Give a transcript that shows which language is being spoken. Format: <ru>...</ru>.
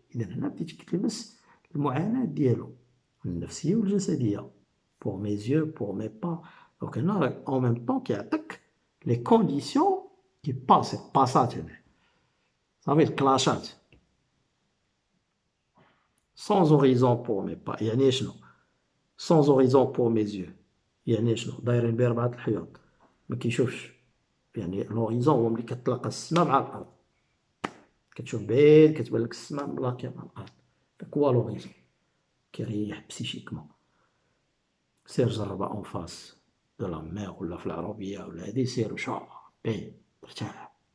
<ar>اذا هنا بديتي كتلمس المعاناه ديالو النفسيه والجسديه.</ar> <fr>Pour mes yeux, pour mes pas. Donc</fr> <ar>هنا</ar> <fr>en même temps</fr> <ar>كيعطيك</ar> <fr>les conditions qui passent, passage. Ça veut dire clashat. Sans horizon pour mes pas.</fr> <ar>يعني شنو؟</ar> <fr>sans horizon pour mes yeux.</fr> <ar>يعني شنو؟ دايرين بأربعة الحيوط. ما كيشوفش. يعني الهوريزون هو ملي كتلاقى السماء مع الأرض. كتشوف بعيد كتبان لك السماء ملاقيه مع الأرض. داك هو الهوريزون. كيريح بسيشيكمون. سير جربها</ar> <fr>اون فاس دو لا مير</fr> <ar>ولا في العربيه ولا هادي سير وشوف بعيد ترتاح.</ar>